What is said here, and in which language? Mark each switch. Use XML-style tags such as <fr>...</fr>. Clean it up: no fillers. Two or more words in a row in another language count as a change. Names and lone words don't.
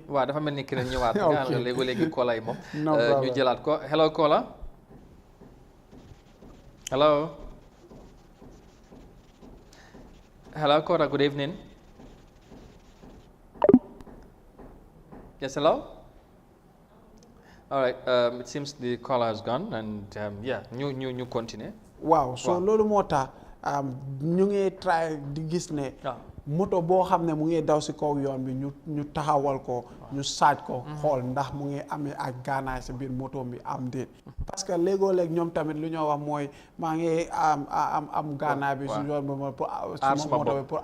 <wo>dafa mel ni ki ñëwaat nga léegi koola yi moom ñu jëlaat ko</wo> <en>hello koola hello koola good evening yes hello all right it seems the caller has gone</en> <wo>and ñu continue waaw so loolu moo tax ñu ngi try di gis ne moto boo xam ne mu ngi daw si kaw yoon bi ñu taxawal ko ñu saaj ko xool ndax mu ngi amee ak gaanaay si biir moto bi am déet parce que léegoo-léeg ñoom tamit lu ñoo wax mooy maa ngi am gaanaay bi si yoon bi pour suma moto bi pour</wo>